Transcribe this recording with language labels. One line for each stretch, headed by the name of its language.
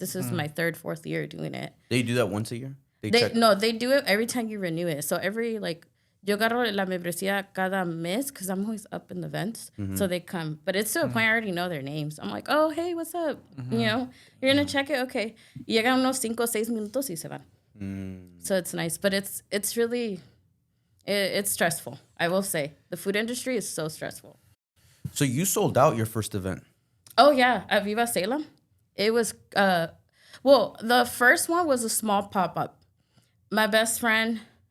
English: This is my third, fourth year doing it. They do that once a year? No, they do it every time you renew it. So every like,
Spanish: yo agarro la membresía cada mes
English: because I'm always up in the events. So they come. But it's to a point I already know their names. I'm like, oh, hey, what's up? You know, you're going to check it? Okay.
Spanish: Y llegan unos 5 o 6 minutos y se van.
English: So it's nice. But it's really, it's stressful, I will say. The food industry is so stressful. So you sold out your first event? Oh, yeah. At Viva Salem. It was, well, the first one was a small pop-up. My best friend...